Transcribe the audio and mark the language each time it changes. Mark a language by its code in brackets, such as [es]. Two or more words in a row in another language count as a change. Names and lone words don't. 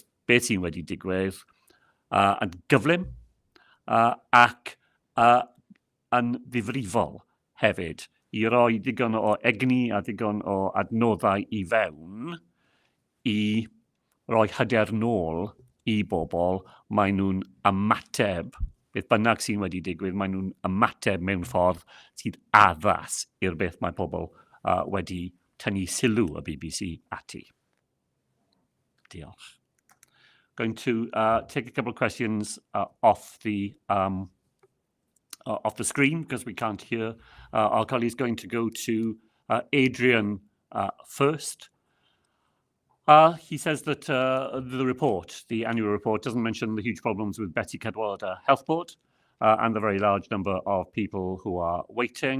[cy] sy'n wedi digwydd yn gyflym ac yn ddifrifol hefyd, i roi digon o egni a digon o adnoddau i fewn i roi hyder nôl i bobl, mae nhw'n ymateb, beth bynnag sy'n wedi digwydd, mae nhw'n ymateb mewn ffordd sydd addas i'r beth mae pobl wedi tynnu sylw y BBC ati. Diolch. [en] Going to take a couple of questions off the screen because we can't hear. Our colleague is going to go to Adrian first. He says that the report, the annual report, doesn't mention the huge problems with Betty Cadwallader Health Board and the very large number of people who are waiting.